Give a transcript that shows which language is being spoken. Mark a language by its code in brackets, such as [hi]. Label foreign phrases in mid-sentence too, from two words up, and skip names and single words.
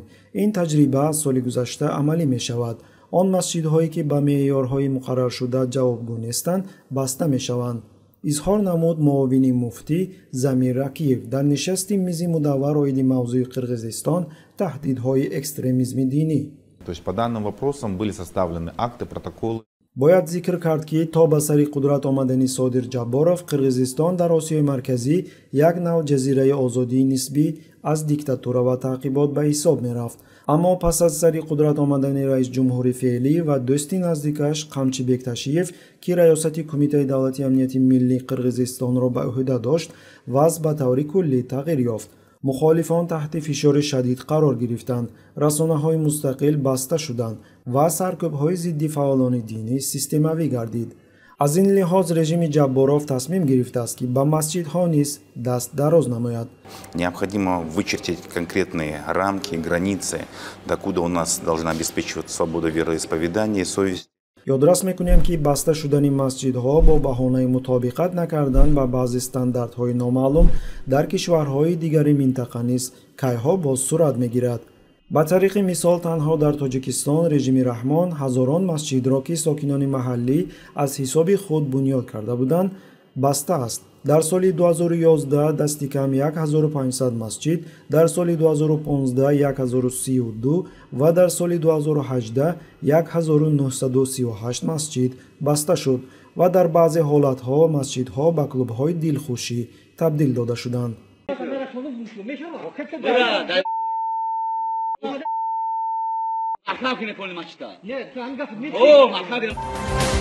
[tg] ин таҷриба аз соли гузашта амалӣ мешавад. он масҷидҳое ки ба меъёрҳои муқарраршуда ҷавобгӯ нестанд баста мешаванд. изҳор намуд муовини муфтӣ Замир Ракиев дар нишасти мизи мудаввар оиди мавзӯи Қирғизистон таҳдидҳои экстремизми динӣ. [ru] То есть по данным вопросам были составлены акты, протоколы. [tg] бояд зикр кард, ки то ба сари қудрат омадани Содир Ҷабборов Қирғизистон дар Осиёи Марказӣ як нав ҷазираи озодии нисбӣ аз диктатура ва таъқибот ба ҳисоб мерафт. аммо пас аз сари қудрат омадани раис ҷумҳури феълӣ ва дӯсти наздикаш Қамчи Бекташиев, ки раёсати кумитаи давлати амнияти миллии Қирғизистонро ба уҳда дошт, вазъ ба таври куллӣ тағйир ёфт. мухолифон таҳти фишори шадид қарор гирифтанд, расонаҳои мустақил баста шуданд ва саркӯбҳои зидди фаъолони динӣ системавӣ гардид. аз ин лиҳоз режими Ҷабборов тасмим гирифтааст, ки ба масҷидҳо низ даст дароз намояд. [ru] Необходимо вычертить конкретные рамки, границы, докуда у нас должна обеспечиваться свобода вероисповедания и совести. [tg] ёдрас мекунем, ки баста шудани масҷидҳо бо баҳонаи мутобиқат накардан ба баъзе стандартҳои номаълум дар кишварҳои дигари минтақа низ кайҳо боз сурат мегирад. ба тариқи мисол танҳо дар Тоҷикистон режими Раҳмон ҳазорон масҷидро, ки сокинони маҳаллӣ аз ҳисоби худ бунёд карда буданд, баста аст. дар соли 2011 дасти кам 1500 масҷид, дар соли 2015 1032 ва дар соли 2018 1938 масҷид баста шуд ва дар баъзе ҳолатҳо масҷидҳо ба клубҳои дилхушӣ табдил дода шуданд. اخلاق کنه کل ماچتا نه تو هم گفت